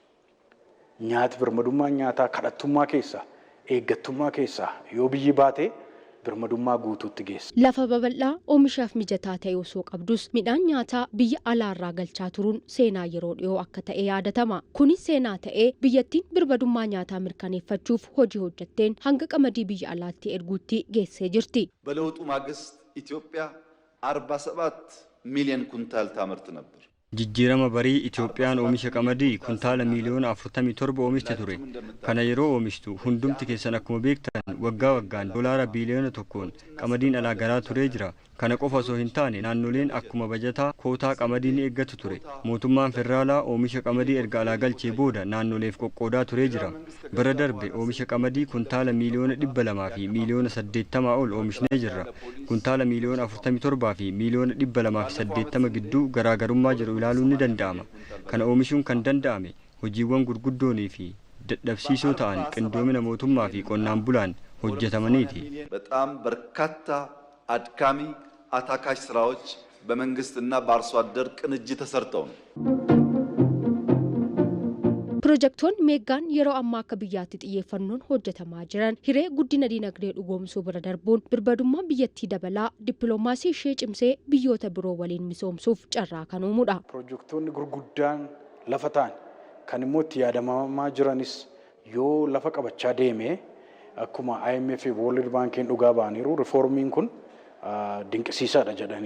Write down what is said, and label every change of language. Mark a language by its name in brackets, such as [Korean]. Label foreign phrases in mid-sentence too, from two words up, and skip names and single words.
[Oromo] Nyaati birmadummaa nyaataa kadhattummaa keessaa eeggattummaa keessaa yoo biyyi baate birmadummaa guutuutti geessa. Lafa babal'aa oomishaaf mijataa ta'e osoo qabdus midhaan nyaataa biyya alaarraa galchaa turuun seenaa yeroo dhiyoo akka ta'e yaadatama. Kunis seenaa ta'ee biyyattiin birmadummaa nyaataa mirkaneeffachuuf hojii hojjetteen hanga qamadii biyya alaatti erguutti geessee jirti. [Amharic] በለውጡ ማግስት ኢትዮጵያ 47 ሚሊዮን ኩንታል ታመርት ነበር። [Oromo] Jijjiirama barii Itoophiyaan oomisha qamadii kuntaala miliyoona 47 oomishte ture. Kana yeroo oomishtu hundumti keessan akkuma beektan waggaa waggaan doolaara biliyoona tokkoon qamadiin alaa galaa turee jira. Kana qofa osoo hin taane naannoleen akkuma bajataa kootaa qamadii ni eeggatu ture. Mootummaan federaalaa oomisha qamadii erga alaa galchee booda naannoleef qoqqoodaa turee jira. Bara darbe oomisha qamadii kuntaala miliyoona 200 fi miliyoona 80 ol oomishnee jirra. Kuntaala miliyoona 47 fi miliyoona 280 gidduu garaagarummaa jiru ilaaluun ni danda'ama. Kana oomishuun kan danda'ame hojiiwwan gurguddoonii fi dadhabsiisoo ta'an qindoomina mootummaa fi qonnaan bulaan hojjetamaniiti. [Amharic] በጣም በርካታ አድካሚ አታካሽ ስራዎች በመንግስትና በአርሶ አደር ቅንጅት ተሰርተው ነው። [Oromo] Piroojeektoonni meegaan yeroo ammaa akka biyyaatti xiyyeeffannoon hojjetamaa jiran hiree guddina dinagdee dhugoomsuu bira darbuun birmadummaa biyyattii dabalaa dippiloomaasii ishee cimsee biyyoota biroo waliin misoomsuuf carraa kan uumudha. Piroojeektoonni gurguddaan lafa ta'an kan immoo itti yaadamamaa jiranis yoo lafa qabachaa deeme akkuma IMF fi World Bankiin dhugaa ba'aniiru rifoormiin kun dinqisiisaadha jedhaniiru.